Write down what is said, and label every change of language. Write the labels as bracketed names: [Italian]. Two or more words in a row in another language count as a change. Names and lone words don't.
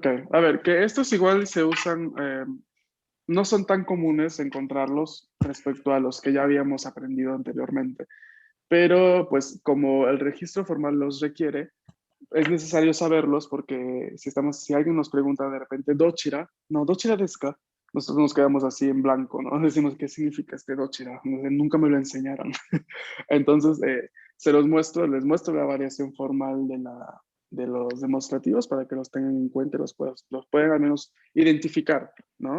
[Spanish] A ver, que estos igual se usan, no son tan comunes encontrarlos respecto a los que ya habíamos aprendido anteriormente. Pero pues como el registro formal los requiere, es necesario saberlos porque si alguien nos pregunta de repente, dochira, no, [Japanese] どちらですか, [Spanish] nosotros nos quedamos así en blanco, ¿no? Decimos, ¿qué significa este dochira? Nunca me lo enseñaron. Entonces, les muestro la variación formal de los demostrativos para que los tengan en cuenta y los puedan al menos identificar, ¿no?